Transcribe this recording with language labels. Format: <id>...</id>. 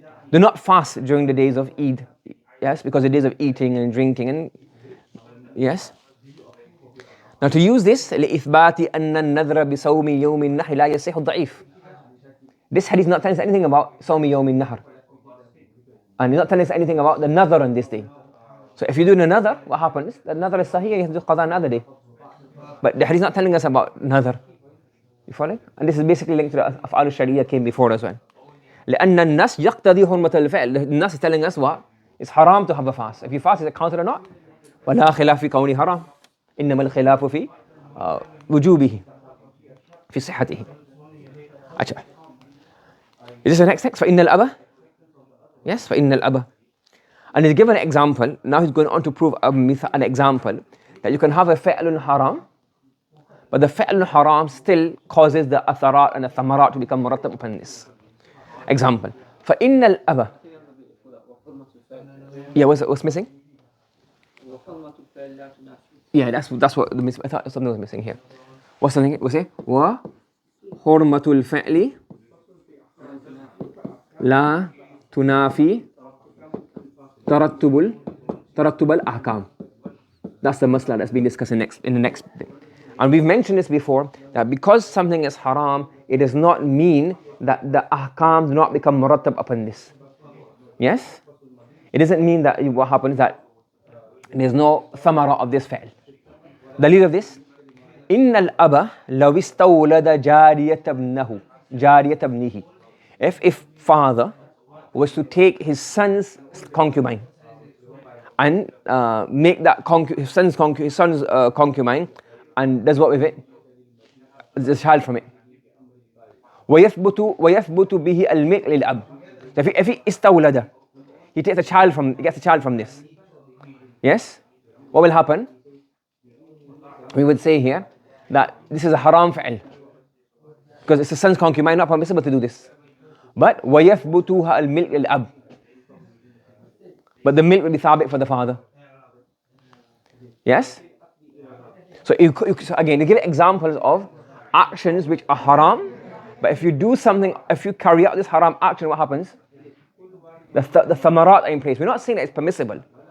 <en>Do not fast during the days of Eid. Yes, because the days of eating and drinking and yes. Now to use this</en> <ar>لإثبات أن النذر بصوم يوم النحر لا يصح ضعيف.</ar> <en>This hadith is not telling us anything about</en> <ar>صوم يوم النحر,</ar> <en>and it's not telling us anything about the nadhr on this day. So if you do the nadhr, what happens? The nadhr is sahih, you have to do qada another day. But the hadith is not telling us about nadhr. You follow? And this is basically linked to the af'al al-sharia came before as well.</en> <ar>لأن النص يقتضي حرمة الفعل.</ar> <en>The nas is telling us what? It's haram to have a fast. If you fast, is it counted or not?</en> <ar>ولا خلاف في كونه حرام. إنما الخلاف في وجوبه في صحته. أجل.</ar> <en>Is this the next text?</en> <ar>فإن الأب.</ar> <en>Yes,</en> <ar>فإن الأب.</ar> <en>And he's given an example. Now he's going on to prove an example that you can have a fi'lun haram, but the fi'lun haram still causes the atharat and the thamarat to become murattab upon this. Example.</en> <ar>فإن الأب.</ar> <en>Yeah, what's missing? Yeah, that's what the I thought something was missing here. What's something? What's it?</en> <ar>وحرمة الفعل لا تنافي ترتب الأحكام.</ar> <en>That's the masla that's been discussed in the next thing. And we've mentioned this before, that because something is haram, it does not mean that the ahkam do not become murattab upon this. Yes? It doesn't mean that what happens that there's no thamara of this fi'l. The lead of this,</en> <ar>إن الأب لو استولد جارية ابنه.</ar> <en>If father was to take his son's concubine and make that his son's concubine and does what with it? The child from it.</en> <ar>ويثبت به الملك للأب.</ar> <en>If he استولد, he gets a child from this. Yes? What will happen? We would say here that this is a haram fi'l, because it's the son's concubine, not permissible to do this. But</en> <ar>وَيَثْبُتُهَا الْمِلْكِ لِلْأَبْ.</ar> <en>But the milk will be thabit for the father. Yes? So again, you give examples of actions which are haram, but if you do something, if you carry out this haram action, what happens? The thamarat are in place. We're not saying that it's permissible.</en>